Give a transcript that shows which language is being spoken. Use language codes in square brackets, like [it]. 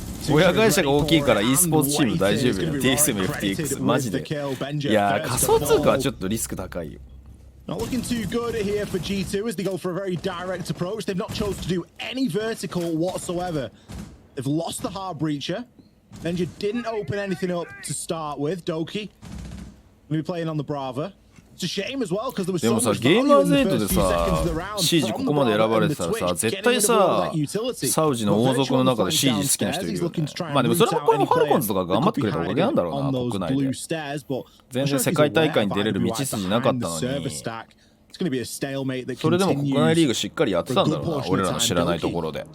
[ja] 親会社が大きいから e スポーツチーム大丈夫よ。TXM、FTX マジで。いや仮想通貨はちょっとリスク高いよ。 [en] Not looking too good here for G2 as they go for a very direct approach. They've not chosen to do any vertical whatsoever. They've lost the hard breacher. Ninja didn't open anything up to start with. Doki will be playing on the Brava. It's a shame as well because there was so much value in the first few seconds of the round. [ja] シージここまで選ばれてたらさ、絶対さ、サウジの王族の中でシージ好きな人いるよね。まあでもそれもこれもファルコンズとか頑張ってくれたおかげなんだろうな、国内で。全然世界大会に出れる道筋なかったのに。それでも国内リーグしっかりやってたんだろうな、俺らの知らないところで。